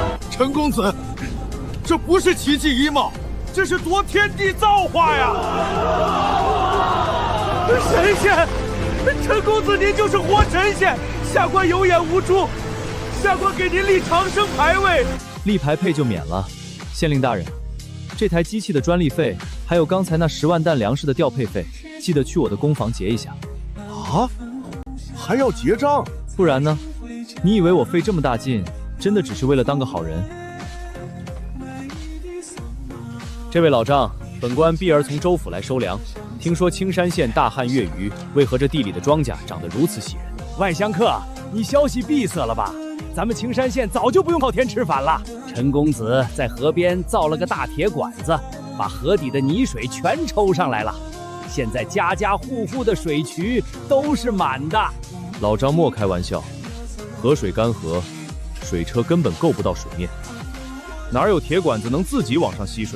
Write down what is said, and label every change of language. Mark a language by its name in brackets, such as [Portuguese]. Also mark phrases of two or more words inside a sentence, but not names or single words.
[Chinese] 陳公子，這不是奇蹟一貌，這是奪天地造化呀！神仙，陳公子您就是活神仙，下官有眼無珠，下官給您立長生牌位。立牌配就免了，县令大人，這台機器的專利費，還有剛才那10萬擔糧食的調配費，記得去我的工房結一下。啊？還要結賬？不然呢？你以為我費這麼大勁，真的只是為了當個好人？這位老丈，本官碧兒從州府來收糧，聽說青山縣大旱月餘，為何這地裡的莊稼長得如此喜人？外鄉客，你消息閉塞了吧？咱們青山縣早就不用靠天吃飯了。陳公子在河邊造了個大鐵管子，把河底的泥水全抽上來了。現在家家戶戶的水渠都是滿的。老張莫開玩笑，河水乾涸，水車根本夠不到水面，哪有鐵管子能自己往上吸水的？